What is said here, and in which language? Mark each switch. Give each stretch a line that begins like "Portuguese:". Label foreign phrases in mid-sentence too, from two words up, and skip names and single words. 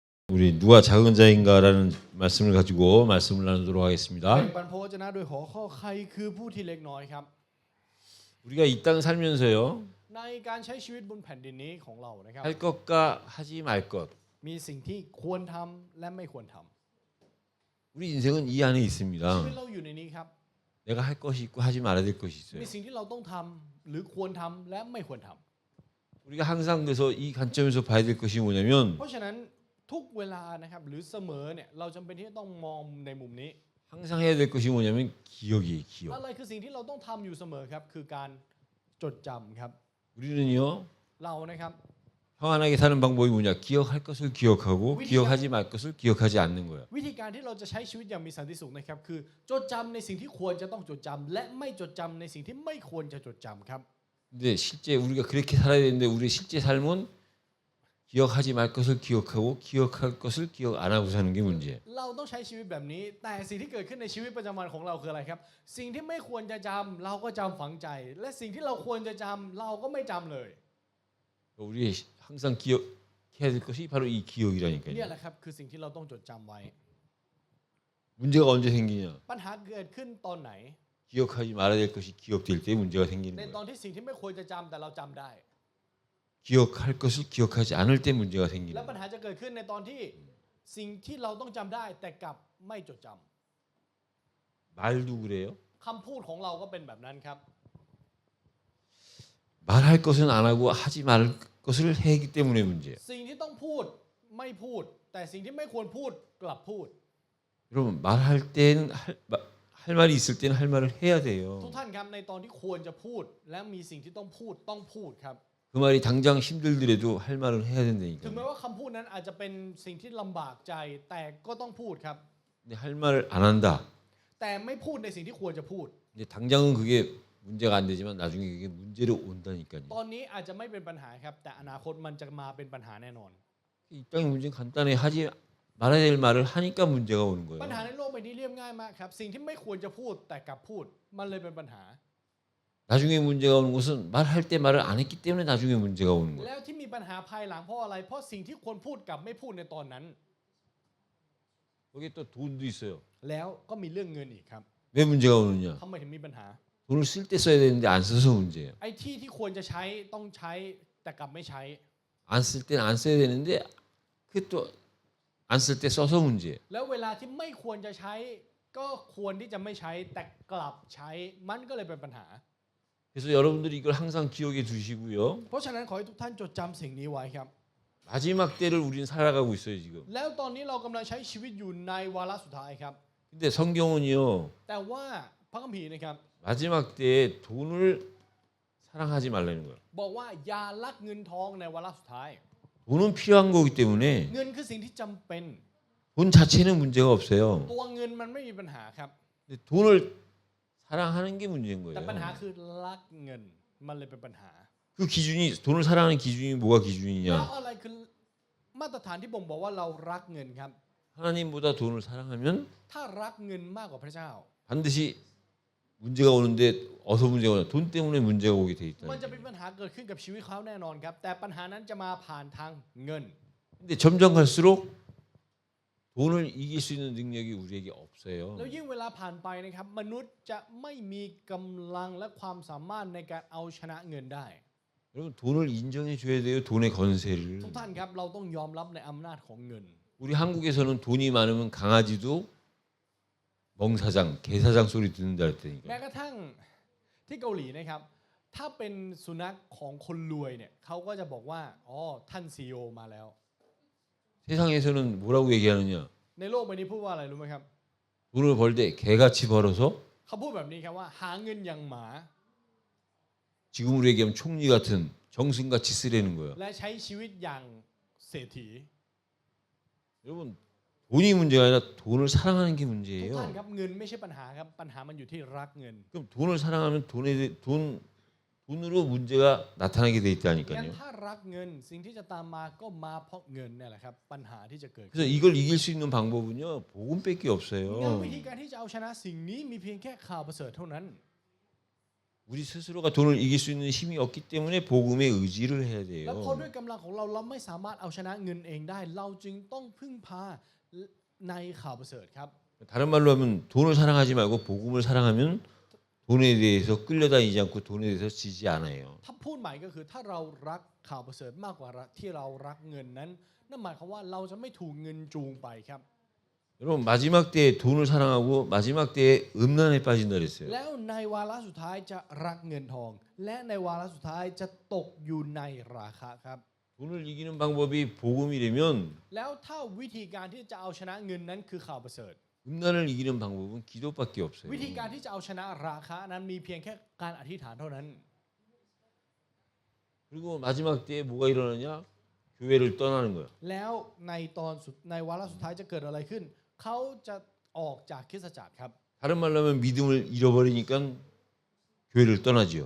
Korean: 우리 누가 작은 자인가라는 말씀을 가지고 말씀을 나누도록 하겠습니다.
Thai: แบ่งปันพระวจนะโดยหัวข้อใครคือผู้ที่เล็กน้อยครับ
Korean: 우리가 이 땅 살면서요
Thai: ในการใช้ชีวิตบนแผ่นดินนี้ของเรานะครับ
Korean: 할 것과 하지 말 것.
Thai: มีสิ่งที่ควรทำและไม่ควรทำ
Korean: 우리 인생은 이 안에
Thai: ชีวิต
Korean: 있습니다.
Thai: เราอยู่ในนี้ครับ
Korean: 내가 할 것이 있고 하지 말아야 될 것이
Thai: มี
Korean: 있어요.
Thai: สิ่งที่เราต้องทำหรือควรทำและไม่ควรทำ
Korean: 우리가 항상 그래서 이 관점에서 봐야 될 것이 뭐냐면
Thai: เพราะฉะนั้นทุกเวลานะครับหรือเสมอเนี่ยเราจำเป็นที่จะต้องมองในมุมนี้
Korean: 항상 해야 될 것이 뭐냐면 기억이에요.
Thai: อะ
Korean: 기억.
Thai: ไรคือสิ่งที่เราต้องทำอยู่เสมอครับคือการจดจำครับ
Korean: 우리는요
Thai: เรานะครับ
Korean: 평안하게 사는 방법이 뭐냐? 기억할 것을 기억하고 위기가- 기억하지 말 것을 기억하지 않는 거예요.
Thai: วิธีการที่เราจะใช้ชีวิตอย่างมีสันติสุขนะครับคือจดจำในสิ่งที่ควรจะต้องจดจำและไม่จดจำในสิ่งที่ไม่ควรจะจดจำครับ
Korean: 근데 실제 우리가 그렇게 살아야 되는데 우리 실제 삶은 기억하지 말 것을 기억하고 기억할 것을 기억 안 하고 사는 게 문제예요.
Thai: เราต้องใช้ชีวิตแบบนี้แต่สิ่งที่เกิดขึ้นในชีวิตประจำวันของเราคืออะไรครับสิ่งที่ไม่ควรจะจำเราก็จำฝังใจ และสิ่งที่เราควรจะจำเราก็ไม่จำเลย
Korean: 우리 항상 기억해야 될 것이 바로 이
Thai: เนี่ย
Korean: 기억이라니까요.
Thai: แหละครับคือสิ่งที่เราต้องจดจำไว้
Korean: 문제가 언제 생기냐?
Thai: ปัญหาเกิดขึ้นตอนไหน
Korean: 기억하지 말아야 될 것이 기억될 때 문제가
Thai: ใน
Korean: 생기는
Thai: ตอน
Korean: 거예요.
Thai: ที่สิ่งที่ไม่ควรจะจำแต่เราจำได้
Korean: 기억할 것을 기억하지 않을 때 문제가 생기는
Thai: และปัญ
Korean: 거예요.
Thai: หาจะเกิดขึ้นในตอนที่สิ่งที่เราต้องจำได้แต่กลับไม่จดจำ
Korean: 말도 그래요.
Thai: คำพูดของเราก็เป็นแบบนั้นครับ
Korean: 말할 것은 안 하고 하지 말 것을 했기 때문에 문제예요.
Thai: สิ่งที่ต้องพูดไม่พูด แต่สิ่งที่ไม่ควรพูดกลับพูด
Korean: 여러분 말할 때는 할 말이 있을 때는 할 말을 해야
Thai: ทุก
Korean: 돼요.
Thai: ท่านครับในตอนที่ควรจะพูด และมีสิ่งที่ต้องพูดครับ
Korean: 그 말이 당장 힘들더라도 할 말을 해야
Thai: ถึง
Korean: 된다니까요.
Thai: แม้ว่าคำพูดนั้นอาจจะเป็นสิ่งที่ลำบากใจ แต่ก็ต้องพูดครับ
Korean: 근데 할 말을 안 한다.
Thai: แต่ไม่พูดในสิ่งที่ควรจะพูด
Korean: 이제 당장은 그게 문제가 안 되지만 나중에 그게 문제로 온다니까요.
Thai: ตอนนี้อาจจะไม่เป็นปัญหาครับ แต่อนาคตมันจะมาเป็นปัญหาแน่นอน
Korean: 이 땅의 문제는 간단해. 하지 말아야 될 말을 하니까 문제가 오는
Thai: ปัญหา
Korean: 거예요.
Thai: ในโลกใบนี้เรียบง่ายมากครับ สิ่งที่ไม่ควรจะพูดแต่กลับพูด มันเลยเป็นปัญหา
Korean: 나중에 문제가 오는 것은 말할 때 말을 안 했기 때문에 나중에 문제가 오는 거예요.
Thai: แล้วที่มีปัญหาภายหลังเพราะอะไร เพราะสิ่งที่ควรพูดกลับไม่พูดในตอนนั้น
Korean: 거기에 또 돈도 있어요.
Thai: แล้วก็มีเรื่องเงินอีกครับ
Korean: 왜 문제가 오느냐?
Thai: ทำไมถึงมีปัญหา
Korean: 돈을 쓸 때 써야 되는데 안 써서 문제예요.
Thai: ไอ้ที่ควรจะใช้ต้องใช้แต่กลับไม่ใช้
Korean: 안 쓸 때는 안 써야 되는데 그 또 안 쓸 때 써서 문제예요.
Thai: แล้วเวลาที่ไม่ควรจะใช้ ก็ควรที่จะไม่ใช้แต่กลับใช้มันก็เลยเป็นปัญหา
Korean: 그래서 여러분들이 이걸 항상 기억해 두시고요.
Thai: เพราะฉะนั้นขอให้ทุกท่านจดจำสิ่งนี้ไว้ครับ
Korean: 마지막 때를 우리는 살아가고 있어요 지금.
Thai: แล้วตอนนี้เรากำลังใช้ชีวิตอยู่ในวาระสุดท้ายครับ
Korean: 근데 성경은요
Thai: แต่ว่าพระคัมภีร์นะครับ
Korean: 마지막 때에 돈을 사랑하지 말라는 거예요.
Thai: บอกว่าอย่ารักเงินทองในวาระสุดท้าย
Korean: 돈은 필요한 거기 때문에
Thai: เงินคือสิ่งที่จำเป็น
Korean: 돈 자체는 문제가 없어요.
Thai: ตัวเงินมันไม่มีปัญหาครับ
Korean: 근데 돈을 사랑하는 게 문제인
Thai: แต่
Korean: 거예요.
Thai: ปัญหาคือรักเงินมันเลยเป็นปัญหา
Korean: 그 기준이 돈을 사랑하는 기준이 뭐가
Thai: แล้ว
Korean: 기준이냐?
Thai: อะไรคือมาตรฐานที่บ่งบอกว่าเรารักเงินครับ
Korean: 하나님보다 돈을 사랑하면
Thai: ถ้ารักเงินมากกว่าพระเจ้า
Korean: 반드시 문제가 오는데 어디서 문제가 오냐? 돈 때문에 문제가 오게 돼
Thai: มันจะ
Korean: 있다.
Thai: เป็นปัญหาเกิดขึ้นกับชีวิตเขาแน่นอนครับ แต่ปัญหานั้นจะมาผ่านทางเงิน
Korean: 근데 점점 갈수록 돈을 이길 수 있는 능력이 우리에게 없어요.
Thai: แล้วยิ่งเวลาผ่านไปนะครับมนุษย์จะไม่มีกำลังและความสามารถในการเอาชนะเงินได้
Korean: 여러분 돈을 인정해 줘야 돼요. 돈의 건세를.
Thai: ทุกท่านครับเราต้องยอมรับในอำนาจของเงิน
Korean: 우리 한국에서는 돈이 많으면 강아지도 멍사장, 개사장 소리 듣는다
Thai: แม้
Korean: 그랬다니까.
Thai: กระทั่งที่เกาหลีนะครับ ถ้าเป็นสุนัขของคนรวยเนี่ยเขาก็จะบอกว่าอ๋อท่านซีอมาแล้ว
Korean: 세상에서는 뭐라고 얘기하느냐?
Thai: ในโลกใบนี้พูดว่าอะไรรู้ไหมครับ
Korean: 돈을 벌 때 개같이 벌어서
Thai: เขาพูดแบบนี้ครับว่าหาเงินอย่างหมา
Korean: 지금 우리 얘기하면 총리 같은 정승같이 쓰라는 거예요.
Thai: และใช้ชีวิตอย่างเศรษฐี
Korean: 여러분 돈이 문제가 아니라 돈을 사랑하는 게
Thai: ทุกท่าน
Korean: 문제예요.
Thai: ครับเงินไม่ใช่ปัญหาครับปัญหามันอยู่ที่รักเงิน
Korean: 그럼 돈을 사랑하면 돈으로 문제가 나타나게 돼
Thai: งั้น
Korean: 있다니까요.
Thai: ถ้ารักเงินสิ่งที่จะตามมาก็มาเพราะเงินเนี่ยแหละครับปัญหาที่จะเกิดขึ้น
Korean: 그래서 이걸 이길 수 있는 방법은요 복음밖에
Thai: งั้น
Korean: 없어요.
Thai: วิธีการที่จะเอาชนะสิ่งนี้มีเพียงแค่ข่าวประเสริฐเท่านั้น
Korean: 우리 스스로가 돈을 이길 수 있는 힘이 없기 때문에 복음에 의지를 해야
Thai: แล้วเพราะด้วย
Korean: 돼요.
Thai: กำลังของเราเราไม่สามารถเอาชนะเงินเองได้ เราจึงต้องพึ่งพาในข่าวประเสริฐครับ
Korean: 다른 말로 하면 돈을 사랑하지 말고 복음을 사랑하면 돈에 대해서 끌려다니지 않고 돈에 대해서 지지 않아요.
Thai: ถ้าพูดใหม่ก็คือถ้าเรารักข่าวประเสริฐมากกว่าที่เรารักเงินนั้นนั่นหมายความว่าเราจะไม่ถูกเงินจูงไปครับ
Korean: 여러분 마지막 때에 돈을 사랑하고 마지막 때에 음란에 빠진다 그랬어요.
Thai: แล้วในวาระสุดท้ายจะรักเงินทอง และในวาระสุดท้ายจะตกอยู่ในราคะครับ
Korean: 돈을 이기는 방법이 복음이라면
Thai: แล้วถ้าวิธีการที่จะเอาชนะเงินนั้นคือข่าวประเสริฐ
Korean: 음란을 이기는 방법은 기도밖에 없어요.
Thai: วิธีการที่จะเอาชนะราคะนั้นมีเพียงแค่การอธิษฐานเท่านั้น
Korean: 그리고 마지막 때에 뭐가 일어나냐? 교회를 떠나는 거야.
Thai: แล้วในวาระสุดท้ายจะเกิดอะไรขึ้น เขาจะออกจากคริสตจักรครับ
Korean: 다른 말로 하면 믿음을 잃어버리니까 교회를 떠나지요.